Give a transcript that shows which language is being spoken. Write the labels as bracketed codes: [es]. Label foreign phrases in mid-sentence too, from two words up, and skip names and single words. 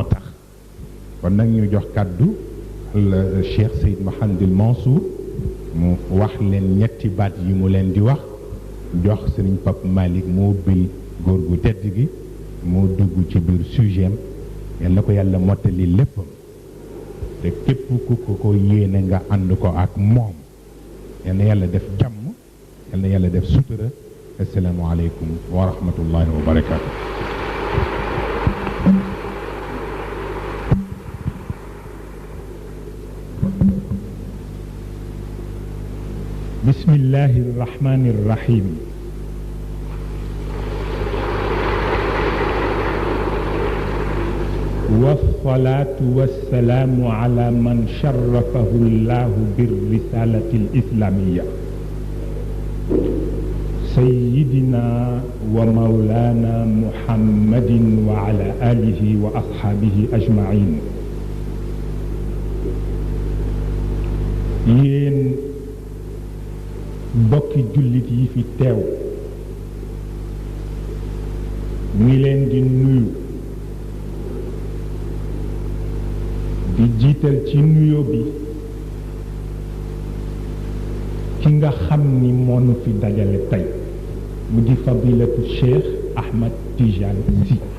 [wo] tax kon nag ñu jox kaddu la Cheikh Seyd Mouhamadul Mansour mu wax leen ñetti baat yi mu leen di wax jox sëriñ Pape Malick mu ubbil góor gu tedd gi moo dugg ci biir sujet yal na ko yàlla mottali léppam te képp ku ko yéene nga ànd ko ak moom yal na yàlla def jàmm yal na yàlla def sutura [ar] السلام عليكم ورحمة الله وبركاته. بسم الله الرحمن الرحيم. والصلاة والسلام على من شرفه الله بالرسالة الإسلامية سيدنا ومولانا محمد وعلى آله وأصحابه أجمعين. [wo] yéen bokki jullit yi fi teew ñu ngi leen di nuyu di jiital ci nuyo bi ki nga xam ni moo nu fi dajale tey mu di fadilatu Cheikh Ahmed Tidiane Sy